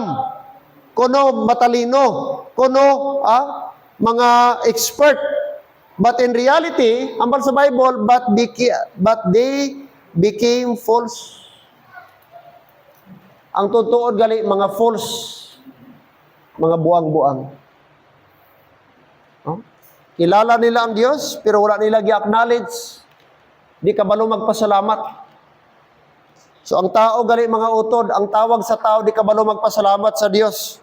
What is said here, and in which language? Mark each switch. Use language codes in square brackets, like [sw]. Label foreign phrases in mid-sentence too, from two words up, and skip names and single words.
[ceb] Kuno matalino. Kuno mga expert. [en] But in reality, [ceb] ambal sa [en] Bible, but they became false. [ceb] Ang tutuod gali, mga false. Mga buang-buang. Kilala nila ang Diyos, pero wala nila gi-acknowledge. Di kabalo magpasalamat. So ang tao gali mga utod, ang tawag sa tao, di kabalo magpasalamat sa Diyos.